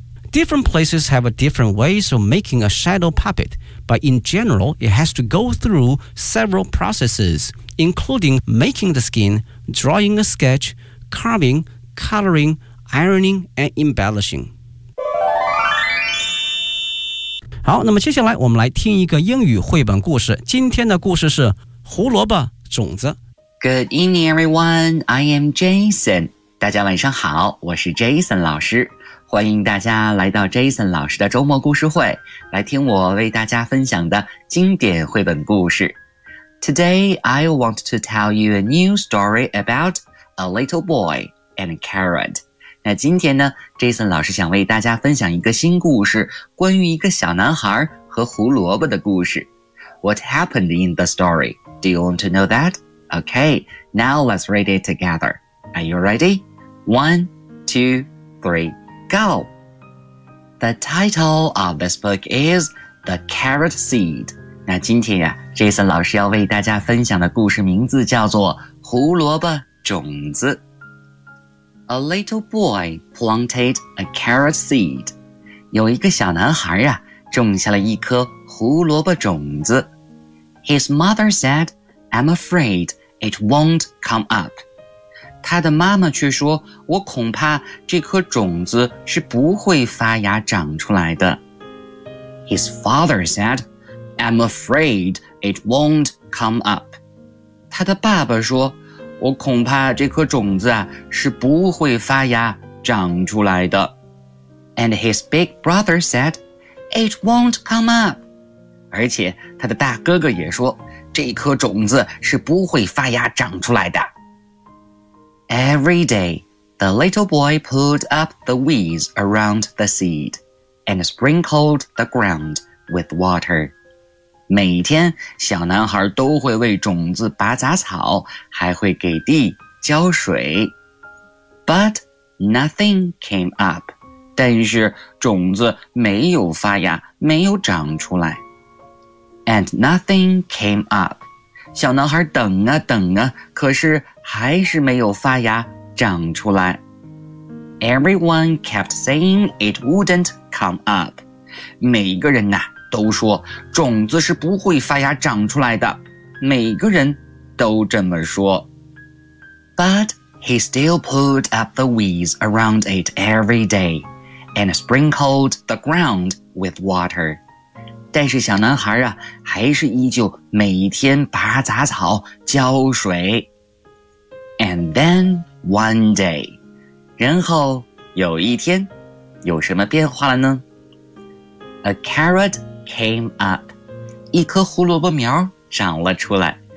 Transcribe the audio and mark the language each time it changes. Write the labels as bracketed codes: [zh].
[en] Different places have a different ways of making a shadow puppet, but in general, it has to go through several processes. Including making the skin, drawing a sketch, carving, coloring, ironing, and embellishing. [zh] 好，那么接下来我们来听一个英语绘本故事。今天的故事是胡萝卜种子。 [en] Good evening, everyone. I am Jason. [zh] 大家晚上好，我是 Jason 老师。欢迎大家来到 Jason 老师的周末故事会，来听我为大家分享的经典绘本故事。 [en] Today, I want to tell you a new story about a little boy and a carrot. [zh] 那今天呢 ,Jason 老师想为大家分享一个新故事关于一个小男孩和胡萝卜的故事。 [en] What happened in the story? Do you want to know that? Okay, now let's read it together. Are you ready? One, two, three, go! The title of this book is The Carrot Seed. [zh] 那今天呀 ,Jason 老师要为大家分享的故事名字叫做胡萝卜种子。 [en] A little boy planted a carrot seed. [zh] 有一个小男孩啊种下了一颗胡萝卜种子。 [en] His mother said, I'm afraid it won't come up. [zh] 他的妈妈却说我恐怕这颗种子是不会发芽长出来的。 [en] His father said,I'm afraid it won't come up. [zh] 他的爸爸说，我恐怕这颗种子啊，是不会发芽长出来的。 [en] And his big brother said, it won't come up. [zh] 而且他的大哥哥也说，这颗种子是不会发芽长出来的。 [en] Every day, the little boy pulled up the weeds around the seed and sprinkled the ground with water. [zh] 每天小男孩都会为种子拔杂草，还会给地浇水。 [en] But nothing came up. [zh] 但是种子没有发芽，没有长出来。 [en] And nothing came up. [zh] 小男孩等啊等啊，可是还是没有发芽长出来。 [en] Everyone kept saying it wouldn't come up. [zh] 每个人啊都说种子是不会发芽长出来的，每个人都这么说。 [en] But he still pulled up the weeds around it every day and sprinkled the ground with water. [zh] 但是小男孩啊，还是依旧每天拔杂草浇水。 [en] And then one day, [zh] 然后有一天，有什么变化了呢？ [en] A carrot. Came up, [zh] 一颗胡萝卜苗长了出来。